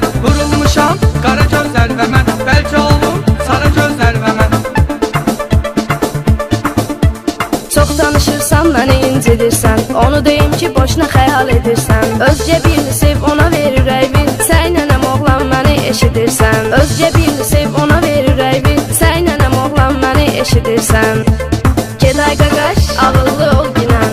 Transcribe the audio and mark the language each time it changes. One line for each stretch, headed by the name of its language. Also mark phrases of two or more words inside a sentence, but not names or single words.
Azerbaijani: Vurulmuşam
Turkish: kara gözler
Azerbaijani: ve mən, belki oğlum
Turkish: sarı gözler
Azerbaijani: ve mən. Çok danışırsan məni incidirsən. Onu deyim ki boşuna xəyal edirsən. Özgə birini sev ona verir ürəyini. Səynənəm oğlan məni eşidirsən. Özgə birini sev ona verir ürəyini. Səynənəm oğlan məni eşidirsən. Geday qaqaş, ağıllı ol ginən.